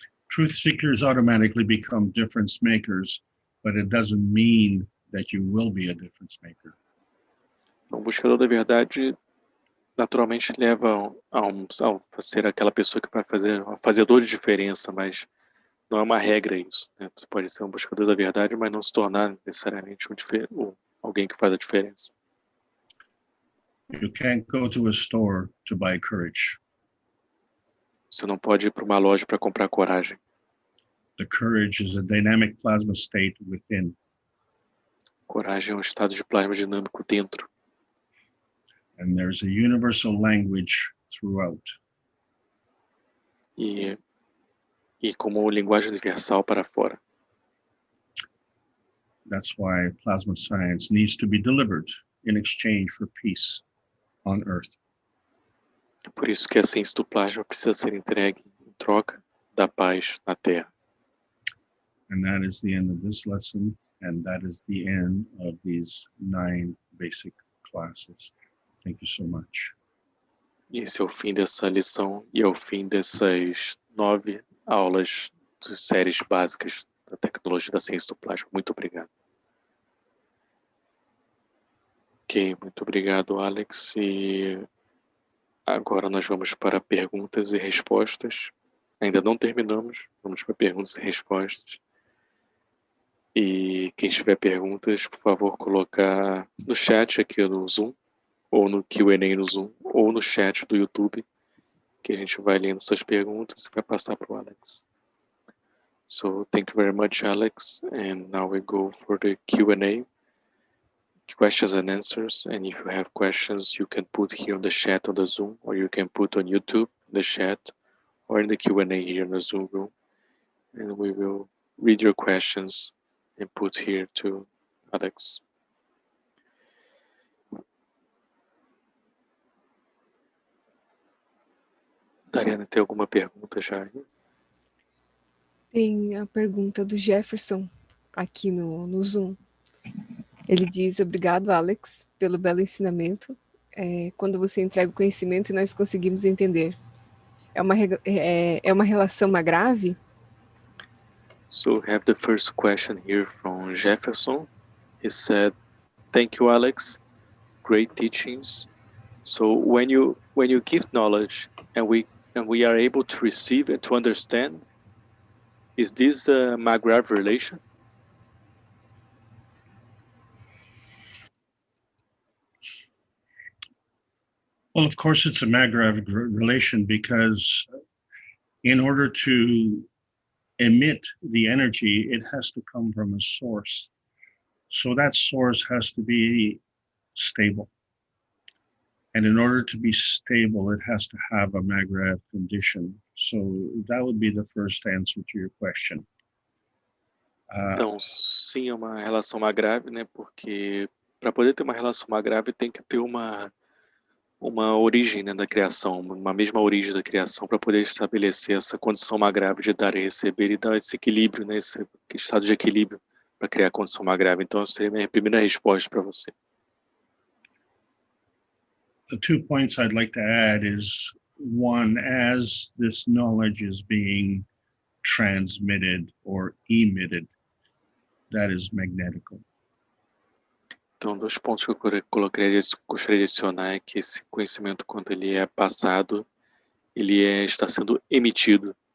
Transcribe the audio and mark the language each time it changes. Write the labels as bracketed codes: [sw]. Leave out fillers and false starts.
[en] Truth seekers automatically become difference makers, but it doesn't mean that you will be a difference maker. [pt] Então, o buscador da verdade naturalmente leva a ser aquela pessoa que vai fazer um fazedor de diferença, mas não é uma regra isso, né? Você pode ser um buscador da verdade, mas não se tornar necessariamente alguém que faz a diferença. [en] You can't go to a store to buy courage. [pt] Você não pode ir para uma loja para comprar coragem. [en] The courage is a dynamic plasma state within. [pt] Coragem é um estado de plasma dinâmico dentro. [en] And there's a universal language throughout. [pt] E como linguagem universal para fora. [en] That's why plasma science needs to be delivered in exchange for peace on Earth. [pt] É por isso que a ciência do plasma precisa ser entregue em troca da paz na Terra. [en] And that is the end of this lesson, and that is the end of these 9 basic classes. Thank you so much. [pt] E esse é o fim dessa lição e é o fim dessas 9 aulas de séries básicas da tecnologia da ciência do plasma. Muito obrigado. Ok, muito obrigado, Alex. E agora nós vamos para perguntas e respostas. Ainda não terminamos, vamos para perguntas e respostas. E quem tiver perguntas, por favor, colocar no chat aqui no Zoom, ou no Q&A no Zoom, ou no chat do YouTube, que a gente vai lendo suas perguntas e vai passar para o Alex. [en] So, thank you very much, Alex. And now we go for the Q&A, questions and answers. And if you have questions, you can put here on the chat on the Zoom, or you can put on YouTube, the chat, or in the Q&A here in the Zoom room. And we will read your questions and put here to Alex. [pt] Dariana, tem alguma pergunta já? Tem a pergunta do Jefferson aqui no Zoom. Ele diz: obrigado, Alex, pelo belo ensinamento. Quando você entrega o conhecimento e nós conseguimos entender. É uma relação grave? [en] So we have the first question here from Jefferson. He said, "Thank you, Alex. Great teachings. So when you give knowledge and we are able to receive and to understand, is this a Maghreb relation?" Well, of course, it's a Maghreb relation because in order to emit the energy, it has to come from a source. So that source has to be stable. And in order to be stable, it has to have a Maghreb condition. So that would be the first answer to your question. [pt] Então, sim, é uma relação Maghreb, né? Porque para poder ter uma relação Maghreb tem que ter uma origem, né, da criação, uma mesma origem da criação para poder estabelecer essa condição Maghreb de dar e receber e dar esse equilíbrio, né, esse estado de equilíbrio para criar a condição Maghreb. Então, essa seria a minha primeira resposta para você. [en] The 2 points I'd like to add is, one, as this knowledge is being transmitted or emitted, that is magnetical. [pt] Então, 2 pontos que eu gostaria de adicionar é que esse conhecimento, quando ele é passado, ele está sendo emitido.